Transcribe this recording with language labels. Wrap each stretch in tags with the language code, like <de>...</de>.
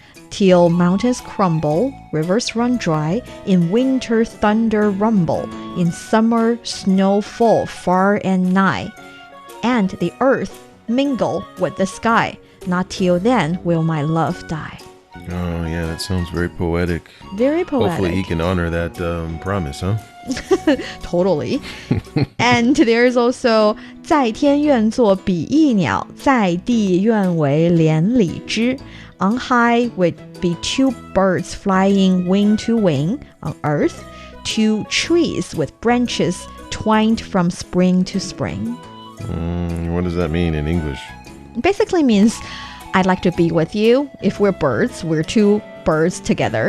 <en>Till mountains crumble, rivers run dry, in winter thunder rumble, in summer snow fall far and nigh, and the earth mingle with the sky. Not till then will my love die. Oh, yeah, that sounds very poetic. Very poetic. Hopefully he can honor that promise, huh? Totally. And there's also</en> <zh>在天愿作比翼鸟，在地愿为连理枝.</zh> <en>On high would be two birds flying wing to wing. On earth, two trees with branches twined from spring to spring. What does that mean in English? Basically means I'd like to be with you. If we're birds, we're two birds together.</en>